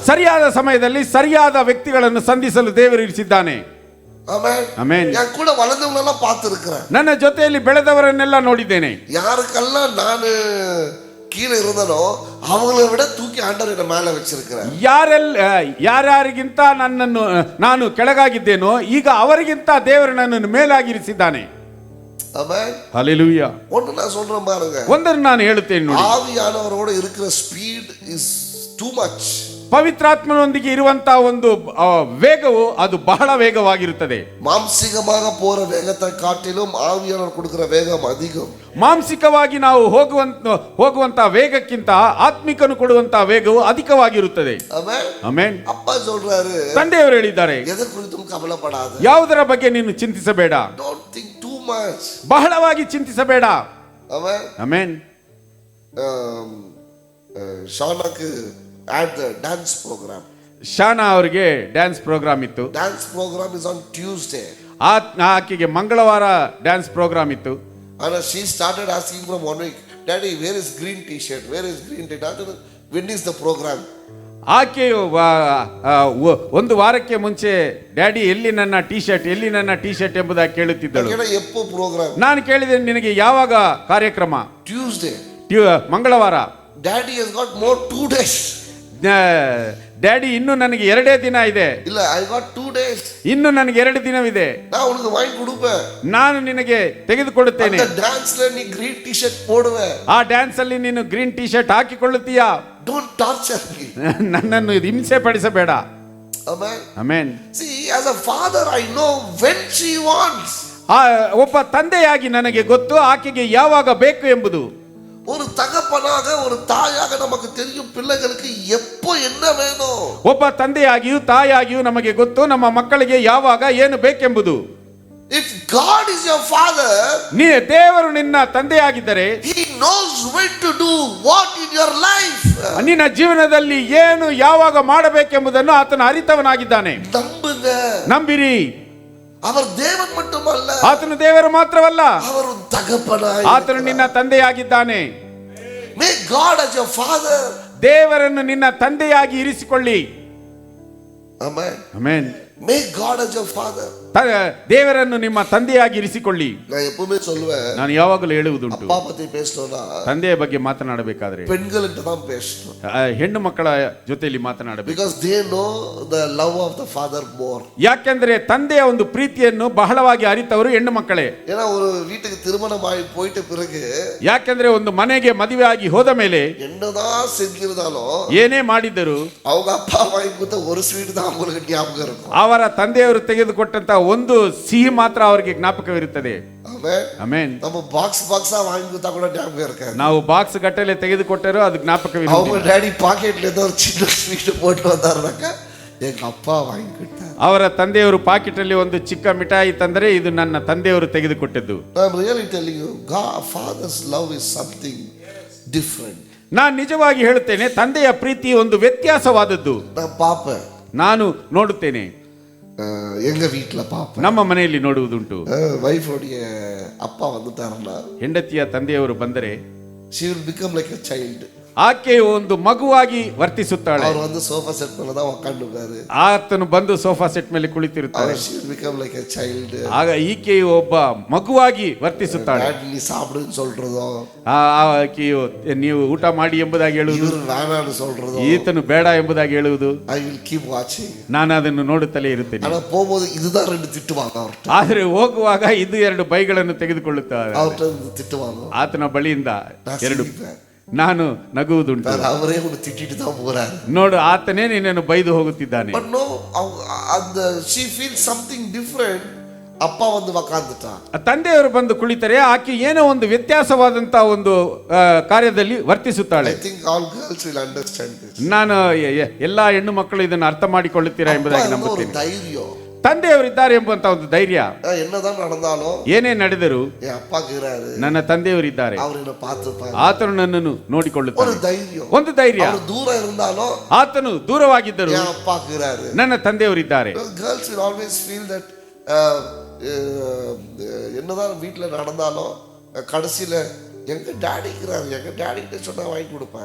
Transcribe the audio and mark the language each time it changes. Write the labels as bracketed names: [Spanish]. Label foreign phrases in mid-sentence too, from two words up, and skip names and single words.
[Kannada] ಸರಿಯಾದ ಸಮಯದಲ್ಲಿ ಸರಿಯಾದ ವ್ಯಕ್ತಿಗಳನ್ನು ಸಂಧಿಸಲು ದೇವರು ಇರಿಸಿದ್ದಾನೆ. ಆಮೆನ್. ಆಮೆನ್. [Tamil] நான் கூட வளர்ந்தவங்களெல்லாம் பார்த்திருக்கிறேன். [Kannada] ನನ್ನ ಜೊತೆಯಲ್ಲಿ ಬೆಳೆದವರನ್ನೆಲ್ಲ ನೋಡಿದ್ದೇನೆ. [Tamil] யாருக்கெல்லாம் நான் கீழே இருந்தனோ அவங்களை விட தூக்கி ஆண்டவர் என்ன மேல வச்சிருக்கிறார். [Kannada] ಯಾರ್ಯಾರಿಗಿಂತ ನನ್ನನ್ನು ನಾನು ಕೆಳಗಾಗಿದ್ದೇನೋ ಈಗ ಅವರಿಗಿಂತ ದೇವರು ನನ್ನನ್ನು ಮೇಲಾಗಿರಿಸಿದ್ದಾನೆ. ಆಮೆನ್. ಹಲ್ಲೆಲೂಯಾ. [Tamil] ஒன்னு நான் சொல்றேன் பாருங்க. [Kannada] ಒಂದನ್ನು ನಾನು ಹೇಳುತ್ತೇನೆ ನೋಡಿ. [Tamil] ஆவியானவரோட இருக்கிற [English] speed is too much. [Kannada] ಪವಿತ್ರಾತ್ಮನೊಂದಿಗೆ ಇರುವಂತಹ ಒಂದು ವೇಗವು ಅದು ಬಹಳ ವೇಗವಾಗಿರುತ್ತದೆ. [Tamil] ಮಾಂಸಿಕமாக போற வேகத்தை காட்டிலும் ஆவியானவர் கொடுக்கிற வேகம் அதிகம். [Kannada] ಮಾಂಸಿಕವಾಗಿ ನಾವು ಹೋಗುವಂತಹ ವೇಗಕ್ಕಿಂತ ಆತ್ಮಿಕನು ಕೊಡುವಂತಹ ವೇಗವು ಅಧಿಕವಾಗಿರುತ್ತದೆ. ಆಮೆನ್. ಆಮೆನ್. [Tamil] ಅಪ್ಪ சொல்றாரு, [Kannada] ತಂದೆಯವರು ಹೇಳಿದ್ದಾರೆ, [Tamil] எதைக் குறித்து கவலைப்படாதே. [Kannada] ಯಾವುದರ ಬಗ್ಗೆ ನೀನು ಚಿಂತಿಸಬೇಡ. [English] Don't think too much. [Kannada] ಬಹಳವಾಗಿ ಚಿಂತಿಸಬೇಡ. ಆಮೆನ್. ಆಮೆನ್. [English] ಶಾನಾக்கு at the dance program. [Kannada] ಶಾನಾ ಅವರಿಗೆ ಡ್ಯಾನ್ಸ್ ಪ್ರೋಗ್ರಾಮ್ ಇತ್ತು. [English] Dance program is on Tuesday. [Kannada] ಆಕೆಗೆ ಮಂಗಳವಾರ ಡ್ಯಾನ್ಸ್ ಪ್ರೋಗ್ರಾಮ್ ಇತ್ತು. [English] And she started asking from 1 week, Daddy, where is green t-shirt? Where is green t-shirt? When is the program? [Kannada] ಆಕೆಯು ಒಂದು ವಾರಕ್ಕೆ ಮುಂಚೆ ಡ್ಯಾಡಿ ಎಲ್ಲಿ ನನ್ನ ಟಿ ಶರ್ಟ್ ಎಂಬುದಾಗಿ ಕೇಳುತ್ತಿದ್ದಳು. [Tamil] எப்போ ப்ரோக்ராம்? ನಾನು [Kannada] ಕೇಳಿದೆ, ನಿನಗೆ ಯಾವಾಗ ಕಾರ್ಯಕ್ರಮ? [English] ಟ್ಯೂಸ್ಡೇ, [Kannada] ಮಂಗಳವಾರ. [English] ಡ್ಯಾಡಿ has got more 2 days. [Kannada] ಡ್ಯಾಡಿ ಇನ್ನು ನನಗೆ 2 ದಿನ ಇದೆ. ಇಲ್ಲ, [English] I got 2 days. [Kannada] ಇನ್ನು ನನಗೆ 2 ದಿನವಿದೆ. [Tamil] நான் உனக்கு வாங்கி கொடுப்பேன். [Kannada] ನಾನು ನಿನಗೆ ತೆಗೆದುಕೊಳ್ಳುತ್ತೇನೆ. [Tamil] அந்த டான்ஸ்ல நீ [English] green t-shirt [Tamil] போடுவே. [Kannada] ಆ ಡ್ಯಾನ್ಸ್ ಅಲ್ಲಿ ನೀನು ಗ್ರೀನ್ ಟಿ ಶರ್ಟ್ ಹಾಕಿಕೊಳ್ಳುತ್ತೀಯಾ? [English] Don't torture me. ನನ್ನನ್ನು ಹಿಂಸೆ ಪಡಿಸಬೇಡ. Amen. Amen. See, as a father I know when she wants. [Kannada] ಒಬ್ಬ ತಂದೆಯಾಗಿ ನನಗೆ ಗೊತ್ತು ಆಕೆಗೆ ಯಾವಾಗ ಬೇಕು ಎಂಬುದು. [Tamil] ஒரு தகப்பனாக ஒரு தாயாக நமக்கு தெரியும் பிள்ளைகளுக்கு எப்போ என்ன வேணும். [Kannada] ಒಬ್ಬ ತಂದೆಯಾಗಿಯೂ ತಾಯಿಯಾಗಿಯೂ ನಮಗೆ ಗೊತ್ತು ನಮ್ಮ ಮಕ್ಕಳಿಗೆ ಯಾವಾಗ ಏನು ಬೇಕೆಂಬುದು. [English] If God is your father, [Kannada] ದೇವರು ನಿನ್ನ ತಂದೆಯಾಗಿದ್ದರೆ [English] he knows when to do what in your life. [Kannada] ನಿನ್ನ ಜೀವನದಲ್ಲಿ ಏನು ಯಾವಾಗ ಮಾಡಬೇಕೆಂಬುದನ್ನು ಆತನು ಅರಿತವನಾಗಿದ್ದಾನೆ. [Tamil] ನಂಬುங்க, [Kannada] ನಂಬಿರಿ. [Tamil] அவர் தேவன் மட்டுமல்ல, [Kannada] ಆತನು ದೇವರು ಮಾತ್ರವಲ್ಲ, [Tamil] அவர் தகப்பனாய், [Kannada] ಆತನು ನಿನ್ನ ತಂದೆಯಾಗಿದ್ದಾನೆ. [English] Make God as your father. [Kannada] ದೇವರನ್ನು ನಿನ್ನ ತಂದೆಯಾಗಿ ಇರಿಸಿಕೊಳ್ಳಿ. [English] Amen. [Kannada] ಆಮೆನ್. [English] Make God as your father. [Kannada] ದೇವರನ್ನು ನಿಮ್ಮ ತಂದೆಯಾಗಿ ಇರಿಸಿಕೊಳ್ಳಿ. [Tamil] நான் எப்பவுமே சொல்லுவேன், [Kannada] ನಾನು ಯಾವಾಗಲೂ ಹೇಳುವುದುಂಟು, [Tamil] அப்பா பத்தி பேசணும்னா [Kannada] ತಂದೆಯ ಬಗ್ಗೆ ಮಾತನಾಡಬೇಕಾದ್ರೆ [Tamil] பெண்கள்கிட்ட தான் பேசணும். [Kannada] ಹೆಣ್ಣು ಮಕ್ಕಳ ಜೊತೆಯಲ್ಲಿ ಮಾತನಾಡಬೇಕು. [English] Because they know the love of the father more. [Kannada] ಯಾಕೆಂದ್ರೆ ತಂದೆಯ ಒಂದು ಪ್ರೀತಿಯನ್ನು ಬಹಳವಾಗಿ ಅರಿತವರು ಹೆಣ್ಣು ಮಕ್ಕಳೇ. [Tamil] ஏன்னா ஒரு வீட்டுக்கு திருமணம் ஆகி போயிட்ட பிறகு, [Kannada] ಯಾಕೆಂದ್ರೆ ಒಂದು ಮನೆಗೆ ಮದುವೆ ಆಗಿ ಹೋದ ಮೇಲೆ [Tamil] என்னதான் செஞ்சிருந்தாலும் [Kannada] ಏನೇ ಮಾಡಿದ್ದರು [Tamil] அவங்க அப்பா வாங்கி கொடுத்த ஒரு ஸ்வீட் தான் அவங்களுக்கு ஞாபகம் இருக்கும். [Kannada] ಅವರ ತಂದೆಯವರು ತೆಗೆದುಕೊಟ್ಟಂತ ಒಂದು ಸಿಹಿ ಮಾತ್ರ ಅವರಿಗೆ ಜ್ಞಾಪಕವಿರುತ್ತದೆ. ಆಮೆನ್. [Tamil] நம்ம பாக்ஸா வாங்கி கொடுத்தா கூட ஞாபகம் இருக்காது. [Kannada] ನಾವು ಬಾಕ್ಸ್ ಗಟ್ಟಲೆ ತೆಗೆದುಕೊಟ್ಟರೂ ಅದು ಜ್ಞಾಪಕವಿರುತ್ತದೆ. [Tamil] அவங்க டாடி பாக்கெட்ல ஏதோ ஒரு சின்ன ஸ்வீட் போட்டு வந்தாருனாக்கா எங்க அப்பா வாங்கி கொடுத்தாரு. [Kannada] ಅವರ ತಂದೆಯವರು ಪಾಕೆಟ್ ಅಲ್ಲಿ ಒಂದು ಚಿಕ್ಕ ಮಿಠಾಯಿ ತಂದರೆ ಇದು ನನ್ನ ತಂದೆಯವರು ತೆಗೆದುಕೊಟ್ಟದ್ದು. [English] I'm really telling you, God, father's love is something different. [Kannada] ನಾನು ನಿಜವಾಗಿ ಹೇಳುತ್ತೇನೆ, ತಂದೆಯ ಪ್ರೀತಿ ಒಂದು ವ್ಯತ್ಯಾಸವಾದದ್ದು. [Tamil] நான் பாப்பேன், [Kannada] ನಾನು ನೋಡುತ್ತೇನೆ, [Tamil] எங்க வீட்டுல பாப்பேன், [Kannada] ನಮ್ಮ ಮನೆಯಲ್ಲಿ ನೋಡುವುದುಂಟು. [Tamil] வைஃபோடைய அப்பா வந்துட்டாருன்னா [Kannada] ಹೆಂಡತಿಯ ತಂದೆಯವರು ಬಂದರೆ [English] she will become like a child. [Kannada] ಆಕೆಯು ಒಂದು ಮಗುವಾಗಿ ವರ್ತಿಸುತ್ತಾಳೆ. [Tamil] அவர் வந்து சோஃபா செட் மேல தான் உட்கார்ந்துப்பாரு. [Kannada] ಆತನು ಬಂದು ಸೋಫಾ ಸೆಟ್ ಮೇಲೆ ಕುಳಿತಿರುತ್ತಾಳೆ. [English] she will become like a child. [Kannada] ಆಗ ಈಕೆಯು ಒಬ್ಬ ಮಗುವಾಗಿ ವರ್ತಿಸುತ್ತಾಳೆ. [Tamil] நீ சாப்பிடுன்னு சொல்றதோ, [Kannada] ಆಕೆಯು ನೀವು ಊಟ ಮಾಡಿ ಎಂಬುದಾಗಿ ಹೇಳುವುದು, [Tamil] ಇವರು வேணான்னு சொல்றதோ, [Kannada] ಈತನು ಬೇಡ ಎಂಬುದಾಗಿ ಹೇಳುವುದು, [English] I will keep watching. [Kannada] ನಾನು ಅದನ್ನು ನೋಡುತ್ತಲೇ ಇರುತ್ತೇನೆ. [Tamil] ಆனா போகும்போது இதுதான் ரெண்டு திட்டுவாங்க அவர்ட்ட. [Kannada] ಆದರೆ ಹೋಗುವಾಗ ಇದು ಎರಡು ಬೈಗಳನ್ನು ತೆಗೆದುಕೊಳ್ಳುತ್ತಾರೆ. [Tamil] அவர்ட்ட திட்டுவாங்க. [Kannada] ಆತನ ಬಳಿಯಿಂದ ಎರಡು [Tamil] சிரிப்பேன். [Kannada] ನಾನು ನಗುವುದುಂಟು. [Tamil] அவரே உன்னை திட்டிட்டு தான் போறாரு. [Kannada] ನೋಡು, ಆತನೇ ನಿನ್ನನ್ನು ಬೈದು ಹೋಗುತ್ತಿದ್ದಾನೆ. [English] But no, அந்த she feels something different. [Tamil] அப்பா வந்து உட்கார்ந்துட்டா. [Kannada] ತಂದೆಯವರು ಬಂದು ಕುಳಿತರೆ ಆಕೆ ಏನೋ ಒಂದು ವ್ಯತ್ಯಾಸವಾದಂತ ಒಂದು ಕಾರ್ಯದಲ್ಲಿ ವರ್ತಿಸುತ್ತಾಳೆ. [English] I think all girls will understand this. [Kannada] ನಾನು ಎಲ್ಲಾ ಹೆಣ್ಣು ಮಕ್ಕಳು ಇದನ್ನು ಅರ್ಥ ಮಾಡಿಕೊಳ್ಳುತ್ತೀರಾ ಎಂಬುದಾಗಿ ನಂಬುತ್ತೇನೆ. ಧೈರ್ಯ, ತಂದೆಯವರಿದ್ದಾರೆ ಎಂಬಂತ ಒಂದು ಧೈರ್ಯ. [Tamil] என்னதான் நடந்தாலும், [Kannada] ಏನೇ ನಡೆದರೂ [Tamil] என் அப்பா இருக்கிறாரு, [Kannada] ನನ್ನ ತಂದೆಯವರಿದ್ದಾರೆ, [Tamil] அவர் என்ன பார்த்துப்பாரு, [Kannada] ಆತನು ನನ್ನನ್ನು ನೋಡಿಕೊಳ್ಳುತ್ತಾನೆ. [Tamil] ஒரு தைரியம், [Kannada] ಒಂದು ಧೈರ್ಯ. [Tamil] அவர் தூரம் இருந்தாலும் [Kannada] ಆತನು ದೂರವಾಗಿದ್ದರು, [Tamil] என் அப்பா இருக்கிறாரு. [Kannada] ನನ್ನ ತಂದೆಯವರಿದ್ದಾರೆ. [English] Girls will always feel that [Tamil] என்னதான் வீட்டுல நடந்தாலும் கடைசியில எங்க டாடி இருக்கிறாரு, எங்க டாடி கிட்ட சொன்னா வாங்கி கொடுப்பாரு.